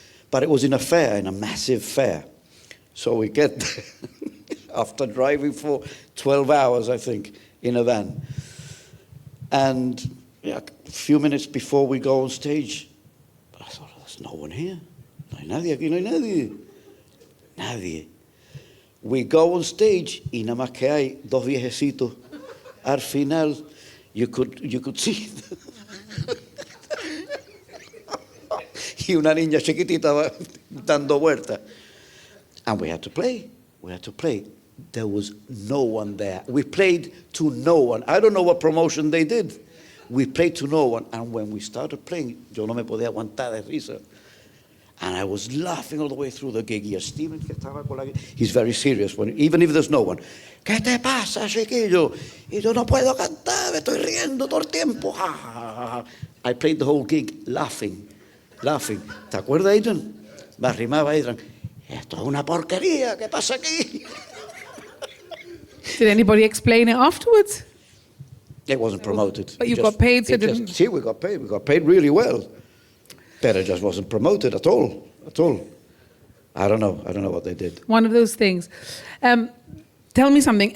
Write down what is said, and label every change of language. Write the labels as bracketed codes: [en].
[en] But it was in a massive fair. So we get there, after driving for 12 hours, I think, in a van. And a few minutes before we go on stage, I thought, there's no one here. [es] No hay nadie aquí, no hay nadie. Nadie. [en] We go on stage [es] y nada más que hay dos viejecitos. Al final, [en] you could see [es] y una niña chiquitita va dando vueltas. [en] And we had to play. We had to play. There was no one there. We played to no one. I don't know what promotion they did. We played to no one. And when we started playing, [es] yo no me podía aguantar de risa. [en] And I was laughing all the way through the gig. [es] Y Steven, que estaba con la... [en] He's very serious, even if there's no one. [es] ¿Qué te pasa, chiquillo? Y yo no puedo cantar, me estoy riendo todo el tiempo. [en] I played the whole gig laughing. [es] ¿Te acuerdas, Adrian? Me arrimaba Adrian. Esto es una porquería, ¿qué pasa aquí? [en] Did anybody explain it afterwards? It wasn't promoted. But you got paid, so See, we got paid. We got paid really well. But it just wasn't promoted at all. I don't know what they did. One of those things. Tell me something.